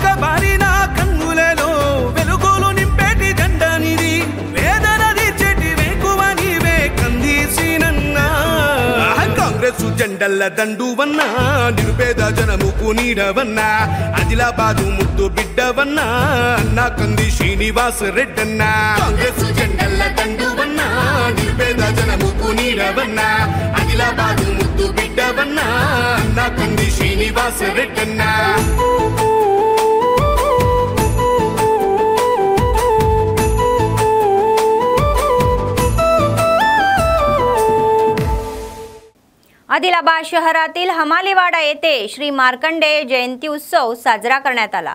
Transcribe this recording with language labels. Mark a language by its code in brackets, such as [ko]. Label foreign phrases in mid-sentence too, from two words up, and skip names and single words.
[te] బారిన కన్నులలో వెలుగులు నింపేటి జెండానిది వేదన తీర్చేటి వేకువ నీవే కందీసినన్నా కాంగ్రెస్ జెండల్ల దండువన్నా నిరుపేద జనముకు నీడవన్నా ఆదిలాబాదు ముద్దు బిడ్డవన్నా అన్నా కంది శ్రీనివాస్ రెడ్డన్నా కాంగ్రెస్ జెండల్ల దండువన్నా నిరుపేద జనముకు నీడవన్నా ఆదిలాబాదు ముద్దు బిడ్డవన్నా అన్నా కంది శ్రీనివాస్ రెడ్డన్నా [mr] आदिलाबाद शहरातील हमालीवाडा येथे श्री मार्कंडेय जयंती उत्सव साजरा करण्यात आला।